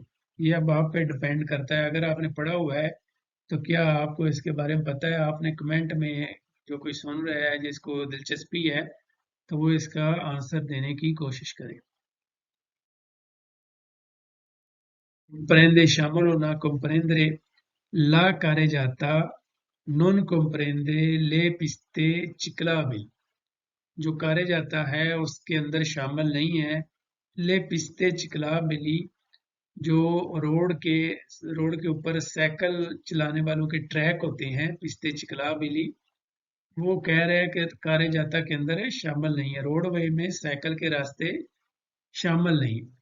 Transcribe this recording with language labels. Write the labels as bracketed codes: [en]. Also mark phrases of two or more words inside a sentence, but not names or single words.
[ur] یہ اب آپ پہ ڈیپینڈ کرتا ہے۔ اگر آپ نے پڑھا ہوا ہے تو کیا آپ کو اس کے بارے میں پتا ہے. آپ نے کمنٹ میں، جو کوئی سن رہا ہے جس کو دلچسپی ہے، تو وہ اس کا آنسر دینے کی کوشش کرے. [it] comprende [ur] شامل ہونا, [it] comprendere, la carreggiata non comprende le piste ciclabili, [ur] جو کارے جاتا ہے اس کے اندر شامل نہیں ہے. [it] le piste ciclabili, [ur] ، جو روڈ کے اوپر سائیکل چلانے والوں کے ٹریک ہوتے ہیں, [it] piste ciclabili, [ur] ، وہ کہہ رہے ہیں کہ کارے جاتا کے اندر شامل نہیں ہے، روڈوے میں سائیکل کے راستے شامل نہیں.